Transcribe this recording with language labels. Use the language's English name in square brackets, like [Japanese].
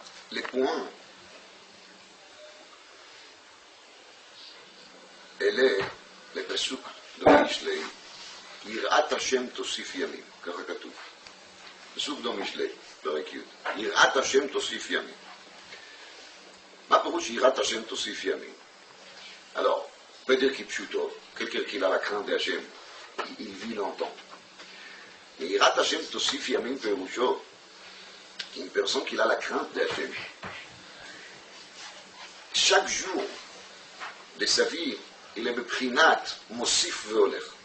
[French] Les points, les pasuk de Mishlei, [Hebrew] Yirat Hashem Tosif Yamim, ככה כתוב. פסוק במשלי, פרק י', יראת השם תוסיף ימים. מה פירוש יראת השם תוסיף ימים? [French] Alors, on peut dire kipshuto, quelqu'un qui a la crainte d'Hachem, il vit longtemps. Mais [Hebrew] Yirat Hashem Tosif Yamim Perusho, [French] une personne qui a la crainte d'Hachem, chaque jour de sa vie, il est beprinat mosif veoler.